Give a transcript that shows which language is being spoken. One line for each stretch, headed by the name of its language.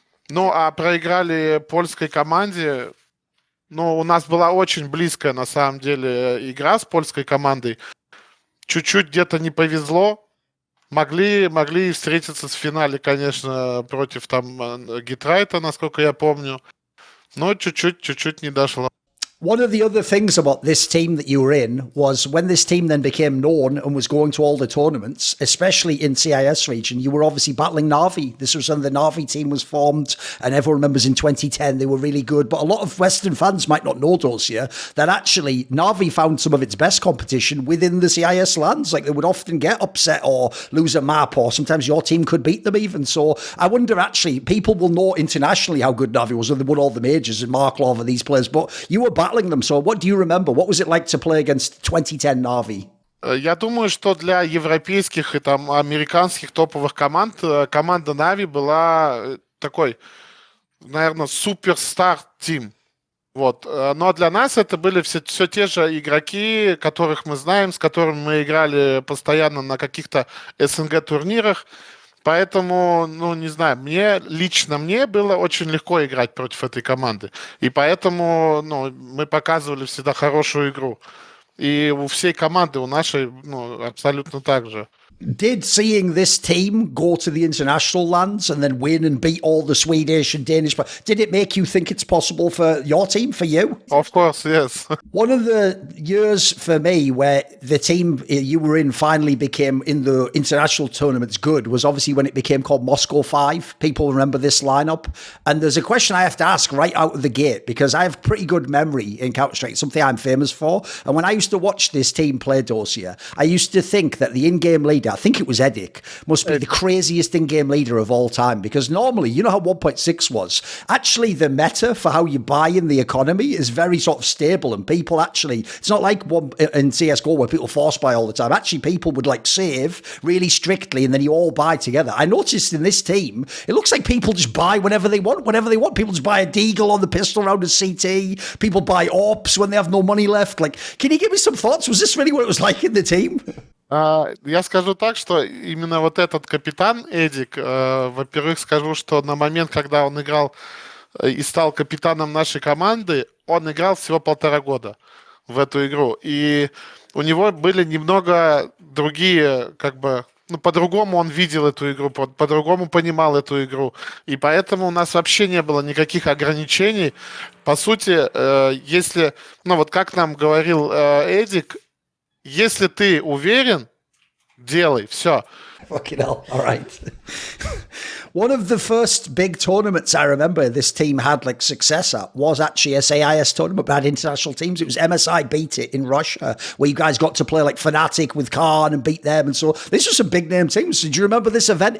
Russian: Ну, а проиграли польской команде. Ну, у нас была очень близкая, на самом деле, игра с польской командой. Чуть-чуть где-то не повезло. Могли встретиться в финале, конечно, против там Гитрайта, насколько я помню. Но чуть-чуть не дошло.
English: One of the other things about this team that you were in was when this team then became known and was going to all the tournaments, especially in CIS region, you were obviously battling NAVI. This was when the NAVI team was formed, and everyone remembers in 2010 they were really good. But a lot of Western fans might not know, Dosia, that actually NAVI found some of its best competition within the CIS lands. Like they would often get upset or lose a map, or sometimes your team could beat them even. So I wonder, actually, people will know internationally how good NAVI was when they won all the majors and Marklov and these players, but you were battling them. So what do you remember? What was it like to play against 2010 NAVI?
Russian: Я думаю, что для европейских и там американских топовых команд команда NAVI была такой, наверное, суперстар-тим. Вот. Но для нас это были все те же игроки, которых мы знаем, с которыми мы играли постоянно на каких-то СНГ-турнирах. Поэтому, ну, не знаю, лично мне было очень легко играть против этой команды. И поэтому, ну, мы показывали всегда хорошую игру. И у всей команды, у нашей, ну, абсолютно так же.
English: Did seeing this team go to the international lands and then win and beat all the Swedish and Danish, did it make you think it's possible for your team, for you? Of course, yes. One of the years for me where the team you were in finally became in the international tournaments good was obviously when it became called Moscow 5. People remember this lineup. And there's a question I have to ask right out of the gate because I have pretty good memory in Counter-Strike, something I'm famous for. And when I used to watch this team play Dosia, I used to think that the in-game leader I think it was Edic, must be the craziest in-game leader of all time, because normally, you know how 1.6 was? Actually, the meta for how you buy in the economy is very sort of stable, and people actually, it's not like in CSGO where people force buy all the time. Actually, people would like save really strictly, and then you all buy together. I noticed in this team, it looks like people just buy whenever they want. People just buy a deagle on the pistol round of CT. People buy AWPs when they have no money left. Like, can you give me some thoughts? Was this really what it was like in the team?
Russian: Я скажу так, что именно вот этот капитан Эдик, во-первых, скажу, что на момент, когда он играл и стал капитаном нашей команды, он играл всего 1,5 года в эту игру. И у него были немного другие, как бы, ну, по-другому он видел эту игру, по-другому понимал эту игру. И поэтому у нас вообще не было никаких ограничений. По сути, если, ну вот как нам говорил Эдик, если ты уверен, делай, все.
English: Fucking hell. All right. One of the first big tournaments I remember this team had like success at was actually a CIS tournament, but had international teams. It was MSI Beat It in Russia, where you guys got to play like Fnatic with Khan and beat them. And so this was some big name teams. So do you remember this event?